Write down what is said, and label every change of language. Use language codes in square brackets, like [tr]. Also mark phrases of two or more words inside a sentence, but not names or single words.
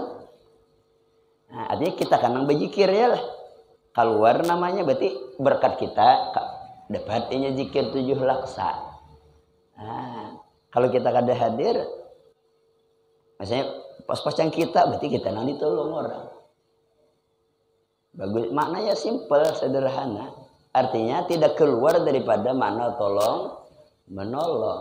[id] Nah, artinya kita kan nang berzikir ya lah. Keluar namanya berarti berkat kita dapatnya zikir 7 laksa. Nah, kalau kita kada hadir, maksudnya pas-pasan kita, berarti kita nang ditolong orang. Bagus, maknanya simpel, sederhana. Artinya tidak keluar daripada makna tolong menolong.